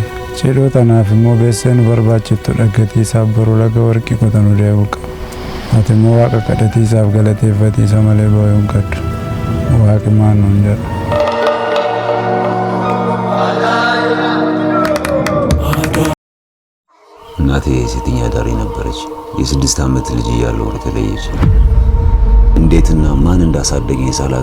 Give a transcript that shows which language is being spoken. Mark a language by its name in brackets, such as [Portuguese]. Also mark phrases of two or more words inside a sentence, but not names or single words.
[Oromo] Cidhoo tanaaf immoo beessee nu barbaachiftu dhaggatiisaaf boruu laga warqii qotanu deebi'u qaba. Ati immoo waaqa kadhatiisaaf galateeffatiisa malee boo'uu hin qabdu. Waaqi maal nuun jedha. [Amharic] እናቴ ሴተኛ አዳሪ ነበረች። የ6 ዓመት ልጅ እያለሁ ተለየች። እንዴትና ማን እንዳሳደገኝ ሳላቅ